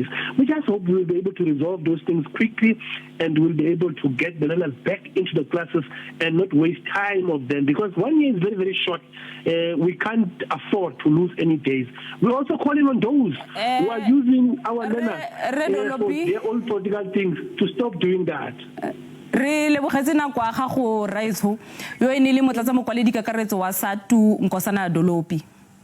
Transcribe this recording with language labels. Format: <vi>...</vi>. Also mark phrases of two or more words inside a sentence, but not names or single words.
<en>We just hope we will be able to resolve those things quickly, and we'll be able to get the learners back into the classes and not waste time of them, because 1 year is very, very short. We can't afford to lose any days. We're also calling on those who are using our learners for their own political things to stop doing that.</en> <tn>Re lebogetse nako ya gago Raitsho yo ene le motlatsa mokwaledi kakaretso wa SATU Nkosana Dolopi.</tn>